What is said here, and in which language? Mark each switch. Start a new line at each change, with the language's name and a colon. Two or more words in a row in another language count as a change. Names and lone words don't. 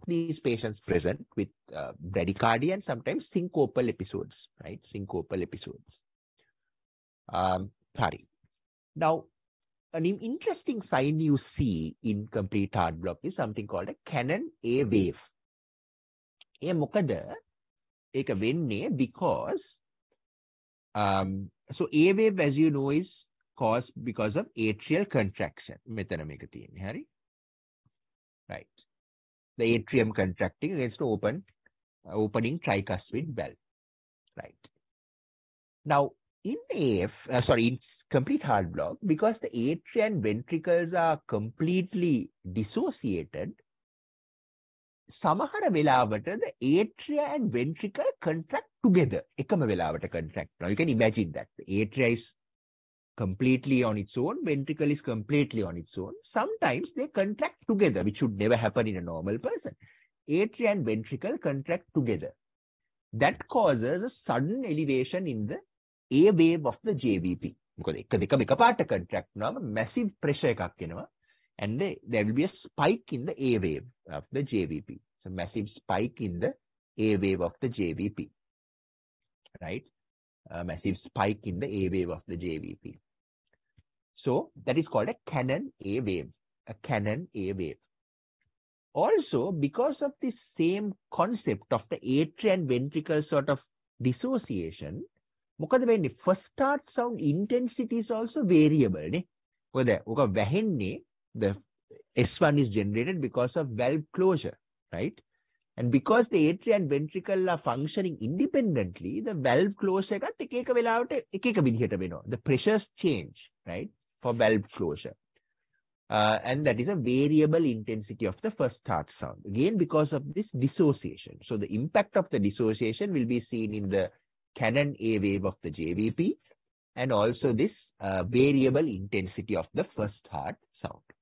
English: These patients present with bradycardia and sometimes syncopal episodes, right? Syncopal episodes. Now, an interesting sign you see in complete heart block is something called a Canon A wave.
Sinhala: ඒ මොකද ඒක වෙන්නේ
English: because so A wave, as you know, is caused because of atrial contraction.
Sinhala: මෙතන මේක තියෙන්නේ හරි.
English: Right. The atrium contracting against the opening tricuspid valve. Right. Now, in in complete heart block, because the atria and ventricles are completely dissociated,
Sinhala: සමහර වෙලාවට
English: the atria and ventricle contract together.
Sinhala: එකම වෙලාවට contract.
English: Now you can imagine that the atria is completely on its own, ventricle is completely on its own. Sometimes they contract together, which should never happen in a normal person. Atria and ventricle contract together. That causes a sudden elevation in the A wave of the JVP. Because එක contract now, massive pressure
Sinhala: එකක් එනවා,
English: and there will be a spike in the A wave of the JVP. So massive spike in the A wave of the JVP. Right? A massive spike in the A wave of the JVP. So that is called a Canon A wave. A Canon A wave. Also, because of this same concept of the atria and ventricle sort of dissociation,
Sinhala: මොකද වෙන්නේ?
English: First start sound intensity is also variable.
Sinhala: නේ? ඔක වැහෙන්නේ,
English: the S1 is generated because of valve closure, right? And because the atria and ventricle are functioning independently, the valve closure
Sinhala: එකත් එක එක වෙලාවට එක එක විදිහට වෙනවා.
English: The pressures change, right? For valve closure. And that is a variable intensity of the first start sound. Again, because of this dissociation. So the impact of the dissociation will be seen in the Canon A wave of the JVP and also this variable intensity of the first heart sound.